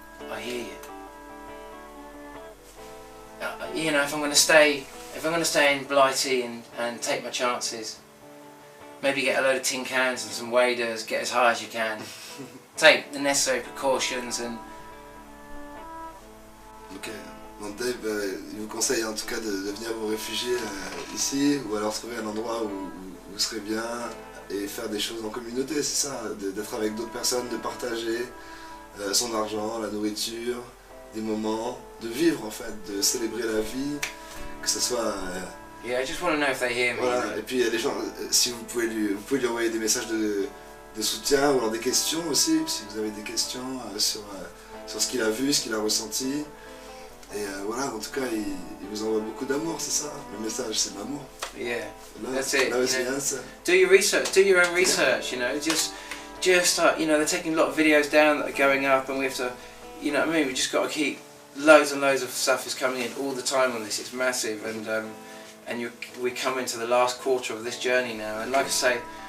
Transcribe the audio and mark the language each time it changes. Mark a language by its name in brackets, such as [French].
[English] I hear you. You know, if I'm going to stay in Blighty and take my chances, maybe get a load of tin cans and some waders, get as high as you can, take the necessary precautions and... [French] Ok, donc Dave, il vous conseille en tout cas de venir vous réfugier ici, ou alors trouver un endroit où vous serez bien et faire des choses en communauté, c'est ça, d'être avec d'autres personnes, de partager son argent, la nourriture, des moments, de vivre en fait, de célébrer la vie, que ce soit... [English] Yeah, I just want to know if they hear me. [French] Voilà. Et puis il y a des gens, si vous pouvez lui envoyer des messages de soutien ou alors des questions aussi, si vous avez des questions sur ce qu'il a vu, ce qu'il a ressenti. Et voilà, en tout cas, il vous envoie beaucoup d'amour, c'est ça. Le message, c'est l'amour. [English] Yeah, Love, that's it. Love is the answer. Do your research, do your own research, you know, just you know, they're taking a lot of videos down that are going up, and we have to, you know what I mean, we just got to keep, loads and loads of stuff is coming in all the time on this, it's massive, and we come into the last quarter of this journey now, and like I say,